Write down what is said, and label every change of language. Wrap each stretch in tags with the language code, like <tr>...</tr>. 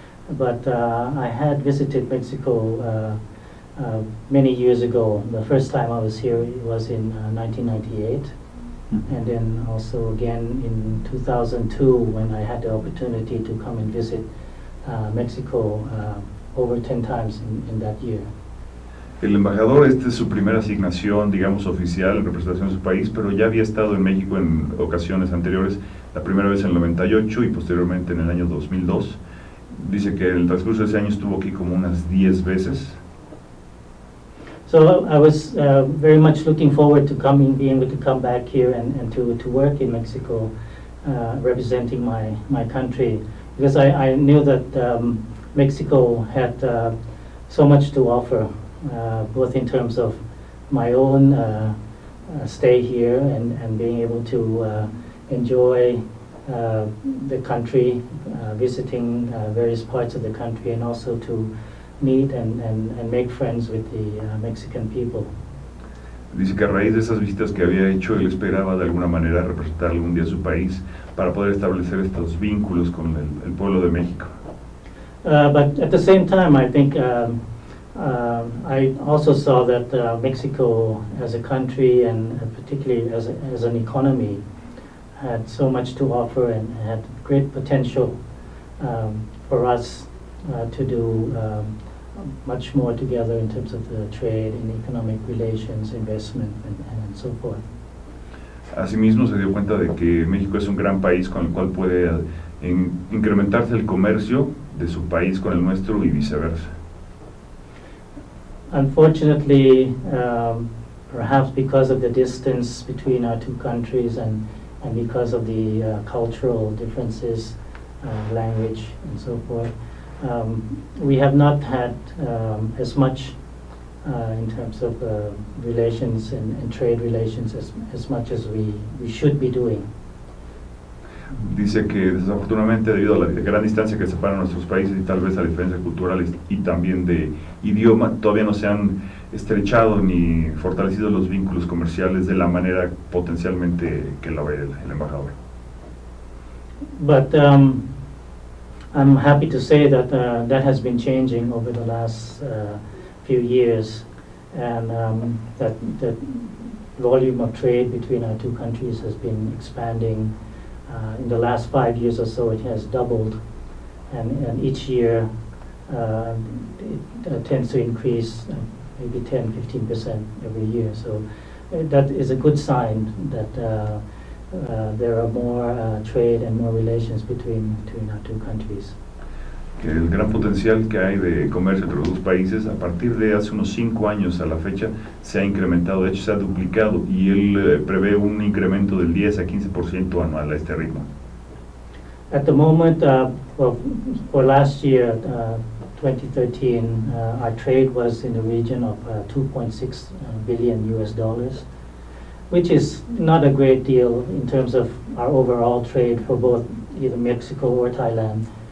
<en>But I had visited Mexico many years ago. The first time I was here was in 1998, and then also again in 2002 when I had the opportunity to come and visit Mexico over 10 times in that year.</en> <es>El embajador, esta es su primera asignación, digamos, oficial en representación de su país, pero ya había estado en México en ocasiones anteriores, la primera vez en el 98 y posteriormente en el año 2002. Dice que en el transcurso de ese año estuvo aquí como unas 10 veces.</es> <en>So I was very much looking forward to being able to come back here and to work in Mexico, representing my country, because I knew that Mexico had so much to offer, both in terms of my own stay here and being able to enjoy the country, visiting various parts of the country, and also to meet and make friends with the Mexican people.</en> <es>Dice que a raíz de esas visitas que había hecho, él esperaba de alguna manera representar algún día su país para poder establecer estos vínculos con el pueblo de México.</es> <en>But at the same time, I think I also saw that Mexico as a country, and particularly as an economy, had so much to offer and had great potential for us to do much more together in terms of the trade and economic relations, investment, and so forth.</en> <es>Asimismo, se dio cuenta de que México es un gran país con el cual puede incrementarse el comercio de su país con el nuestro y viceversa.</es> <en>Unfortunately, perhaps because of the distance between our two countries and because of the cultural differences, language, and so forth, we have not had as much in terms of relations and trade relations as much as we should be doing.</en> <es>Dice que desafortunadamente, debido a la gran distancia que separa nuestros países y tal vez a diferencias culturales y también de idioma, todavía no se han estrechado ni fortalecido los vínculos comerciales de la manera potencialmente que lo ve el embajador.</es> <en>But I'm happy to say that that has been changing over the last few years, and that volume of trade between our two countries has been expanding. In the last 5 years or so, it has doubled, and each year it tends to increase maybe 10-15% every year. So that is a good sign that there are more trade and more relations between our two countries.</en> <es>Que el gran potencial que hay de comercio entre los dos países, a partir de hace unos 5 años a la fecha, se ha incrementado, de hecho se ha duplicado, y él prevé un incremento del 10-15% anual a este ritmo.</es> <en>At the moment, well, for last year, 2013, our trade was in the region of $2.6 billion US, which is not a great deal in terms of our overall trade for both either Mexico or Thailand.</en>